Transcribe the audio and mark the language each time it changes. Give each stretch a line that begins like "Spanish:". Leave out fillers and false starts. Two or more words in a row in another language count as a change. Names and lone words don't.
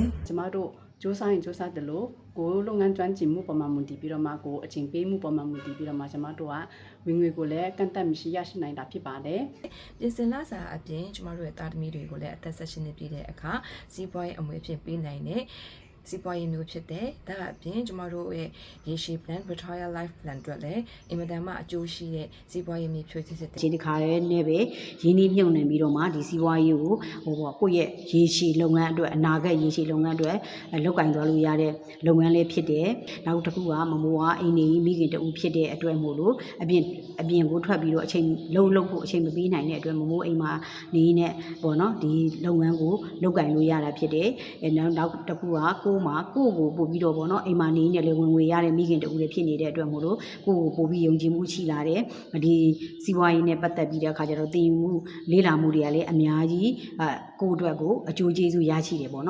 Burmese: ။ကျမတို့စူးစမ်းတယ်လို့ကိုလုပ်ငန်းကျွမ်းကျင်မှုပေါ်မှာမူတည်ပြီးတော့မှကိုအချိန်ပေးမှုပေါ်မှာမူတည်ပြီးတော့မှကျမတို့ကဝင်ငွေကိုလည်းကန့်သက်မရှိရရှိနိုင်တာဖြစ်ပါတယ် ။ပြင်ဆင်လာစာအပြင်ကျမတို့ရဲ့တာသမီတွေကိုလည်းအသက်16နှစ်ပြည့်တဲ့အခါစီးပွားရေးအမွေအဖြစ်ပေးနိုင်တဲ့စီးပွားရေးမျိုးဖြစ်တယ်။ဒါအပြင်ကျမတို့ရဲ့ရေရှည်
English: plan retire life plan
Burmese: အတွက်လည်းအင်မတန်မှအကျိုးရှိတဲ့စီးပွားရေးမျိုးဖြစ်တယ် ။ဒီတစ်ခါလေးနဲ့ပဲရင်းနှီးမြှုပ်နှံပြီးတော့မှဒီစီးပွားရေးကိုကိုယ့်ရဲ့ရေရှည်လုပ်ငန်းအတွက်အနာဂတ်ရေရှည်လုပ်ငန်းအတွက်လုပ်ကင်သွားလို့ရတဲ့ လုပ်ငန်းလေးဖြစ်တယ်။နောက်တစ်ခုကမမိုးကအိမ်နေမိခင်တူဖြစ်တဲ့အတွက်မို့လို့အပြင်ကိုထွက်ပြီးတော့အချိန်လုပ်ဖို့အချိန်မပေးနိုင်တဲ့အတွက်မမိုးအိမ်မှာနေနဲ့ပေါ့နော်ဒီလုပ်ငန်းကိုလုပ်ကင်လို့ရတာဖြစ်တယ်။နောက်တစ်ခုကကိုကိုပို့ပြီးတော့ပေါ့နော်အိမ်မှာနေနေလေဝင်ငွေရတဲ့မိခင်တူတွေဖြစ်နေတဲ့အတွက်မို့လို့ကိုပို့ပြီးယုံကြည်မှုရှိလာတယ်ဒီစီးပွားရေးနဲ့ပတ်သက်ပြီးတဲ့အခါကျတော့တည်ယူမှုလေးလာမှုတွေကလည်းအများကြီးကိုအတွက်ကိုအကျိုးကျေးဇူးရရှိတယ်ပေါ့နော်